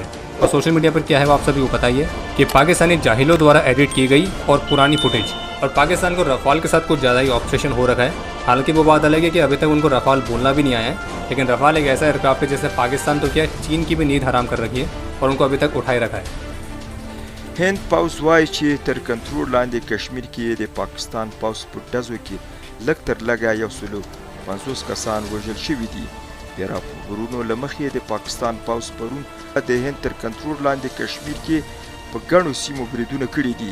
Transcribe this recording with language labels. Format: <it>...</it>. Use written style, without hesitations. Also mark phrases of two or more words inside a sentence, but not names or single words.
<hi>और</hi> <en>social media</en> <hi>पर क्या है वो आप सभी को पता ही है कि पाकिस्तानी जाहिलों द्वारा एडिट की गई और पुरानी फुटेज. और पाकिस्तान को रफाल के साथ कुछ ज़्यादा ही ऑब्सेशन हो रखा है. हालांकि वो बात अलग है कि अभी तक उनको रफाल बोलना भी नहीं आया है, लेकिन रफाल एक ऐसा एयरक्राफ्ट है जिससे पाकिस्तान तो क्या चीन की भी नींद हराम कर रखी है और उनको अभी तक उठाए रखा है.</hi> <ps>هند پوځ وایي چې تر کنټرول لاندې کشمیر کې د پاکستان پوځ په ډزو کې لږ تر لږه 150 کسان وژل شوي دي. د راپورونو له مخې د پاکستان پوځ پرون د هند تر کنټرول لاندې کشمیر کې په ګڼو سیمو بریدونه کړي دي.</ps>